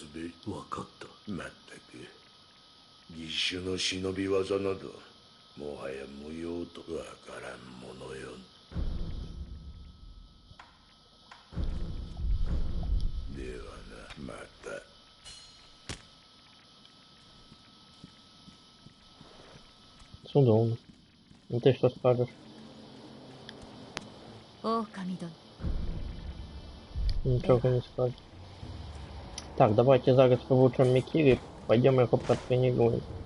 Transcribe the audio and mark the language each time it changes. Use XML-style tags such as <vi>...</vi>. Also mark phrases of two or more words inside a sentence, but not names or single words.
<ja>わかった。まったく義手の忍び技などもはや無用とわからんものよ。ではな、また。</ja> <ru>Судом. Ну ты что скажешь?</ru> <ja>Охами殿.</ja> <ru>Ничего не скажешь. Так, давайте зараз получим Микири, пойдем его протренируем.</ru>